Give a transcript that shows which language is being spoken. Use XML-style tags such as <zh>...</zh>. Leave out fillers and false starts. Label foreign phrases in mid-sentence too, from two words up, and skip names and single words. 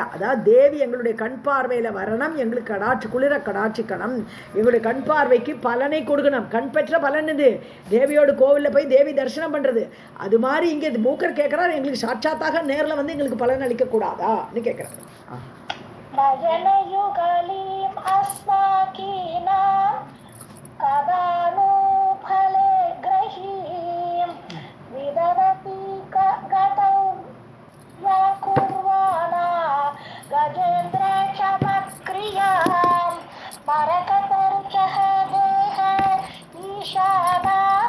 <ta>அதாவது தேவி எங்களுடைய கண் பார்வையில் வரணும், எங்களுக்கு குளிர கடாட்சிக்கணும், எங்களுடைய கண் பார்வைக்கு பலனை கொடுக்கணும். கண் பெற்ற பலன் இது தேவியோட கோவிலில் போய் தேவி தரிசனம் பண்ணுறது. அது மாதிரி இங்கே மூக்கர் கேட்குறாரு, எங்களுக்கு சாட்சாத்தாக நேரில் வந்து எங்களுக்கு பலன் அளிக்கக்கூடாதான்னு கேட்குறாரு.</ta> <sa>नयनयुगलीं अस्माकीनां कदानु फले ग्रहीं विदधति गतौ या कुर्वाणा गजेन्द्र चमत्क्रियां मरकतर्चः देह ईशाना</sa>